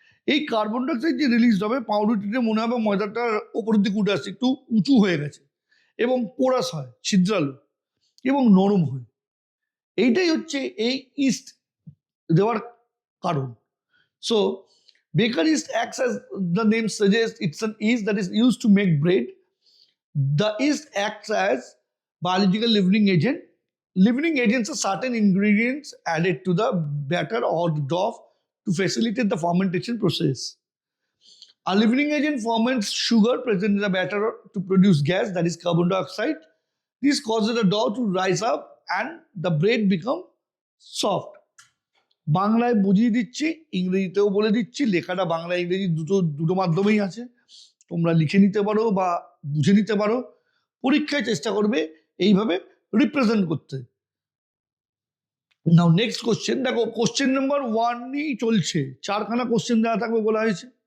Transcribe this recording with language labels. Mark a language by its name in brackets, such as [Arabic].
[Bangla] এই carbon dioxide যে released হবে, পাউরুটিতে মনে হবে ময়দাটার ওপরের দিকে উঠে আসছে, একটু উঁচু হয়ে গেছে এবং পোরাস হয়, ছিদ্রালো এবং নরম হয়। এইটাই হচ্ছে এই ইস্ট দেওয়ার কারণ। [English] So baker yeast acts as the name suggest, it's an yeast that is used to make bread. The yeast acts as biological leavening agent. Leavening agents are certain ingredients added to the batter or the dough to facilitate the fermentation process. A leavening agent ferments sugar present in the batter to produce gas, that is carbon dioxide. This causes the dough to rise up and the bread become soft. [Bangla] বাংলায় বুঝিয়ে দিচ্ছি, ইংরেজিতেও বলে দিচ্ছি, লেখাটা বাংলা ইংরেজি দুটো মাধ্যমেই আছে, তোমরা লিখে নিতে পারো বা বুঝে নিতে পারো। পরীক্ষায় চেষ্টা করবে এইভাবে রিপ্রেজেন্ট করতে। নাও নেক্সট কোশ্চেন দেখো, কোশ্চেন নাম্বার 1ই চলছে, 4খানা কোশ্চেন দেওয়া থাকবে বলা হয়েছে।